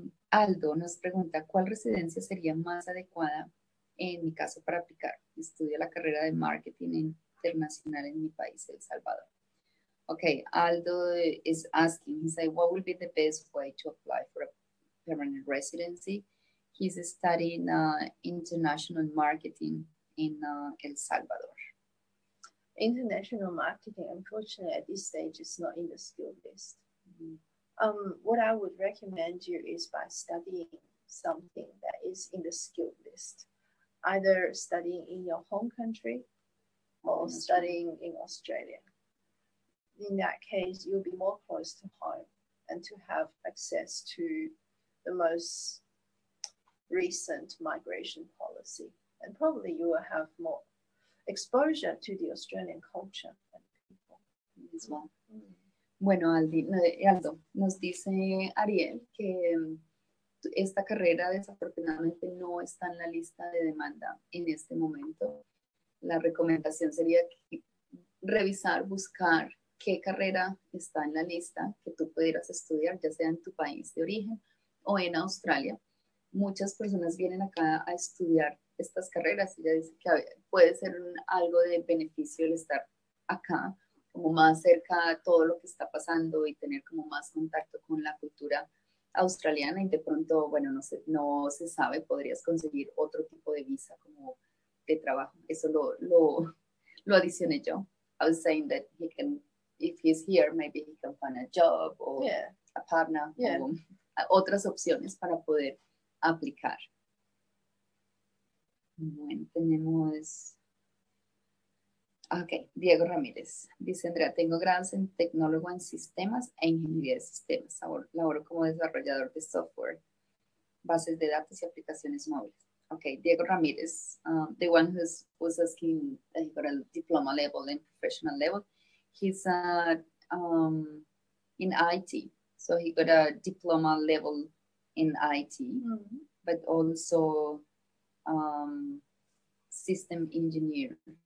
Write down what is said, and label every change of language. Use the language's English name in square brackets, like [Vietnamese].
[Spanish] Aldo nos pregunta, ¿cuál residencia sería más adecuada en mi caso para aplicar? Estudio la carrera de marketing internacional en mi país, El Salvador. [English] Okay, Aldo is asking, he said, what will be the best way to apply for a permanent residency? He's studying international marketing in El Salvador. International marketing, unfortunately, at this stage, is not in the skill list. What I would recommend you is by studying something that is in the skill list, either studying in your home country or studying in Australia. In that case, you'll be more close to home and to have access to the most recent migration policy. And probably you will have more exposure to the Australian culture and people. [Spanish] Bueno, Aldo, nos dice Ariel que esta carrera desafortunadamente no está en la lista de demanda en este momento. La recomendación sería revisar, buscar qué carrera está en la lista que tú pudieras estudiar, ya sea en tu país de origen o en Australia. Muchas personas vienen acá a estudiar estas carreras y ella dice que puede ser algo de beneficio el estar acá, como más cerca a todo lo que está pasando y tener como más contacto con la cultura australiana y de pronto, bueno, no se sabe, podrías conseguir otro tipo de visa como de trabajo. Eso lo adicioné yo. [English] I was saying that he can, if he's here, maybe he can find a job or a partner, [Spanish] o otras opciones para poder aplicar. Bueno, tenemos Ok, Diego Ramírez. Dice Andrea, tengo grados en tecnólogo en sistemas e ingeniería de sistemas. Laboro como desarrollador de software, bases de datos y aplicaciones móviles. [English] Okay, Diego Ramirez, the one who was asking he got a diploma level and professional level. He's in IT, so he got a diploma level in IT, but also system engineer.